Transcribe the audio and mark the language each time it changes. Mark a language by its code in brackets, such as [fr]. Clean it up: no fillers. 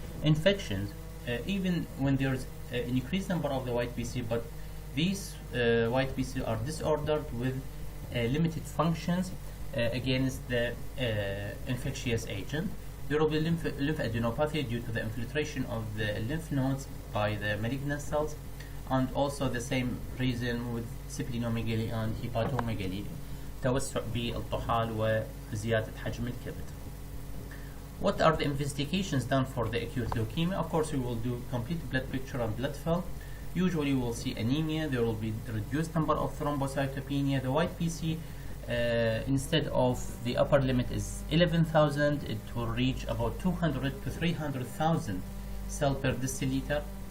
[en] Infections, even when there's an increased number of the white BC, but these white BC are disordered with limited functions against the infectious agent. There will be lymphadenopathy due to the infiltration of the lymph nodes by the malignant cells, and also the same reason with splenomegaly and hepatomegaly. [ar] توسع بالطحال وزيادة حجم الكبد. [en] What are the investigations done for the acute leukemia? Of course, we will do complete blood picture and blood film. Usually, we will see anemia. There will be reduced number of thrombocytopenia. The white BC instead of the upper limit is 11,000, it will reach about 200 to 300,000 cell per deciliter.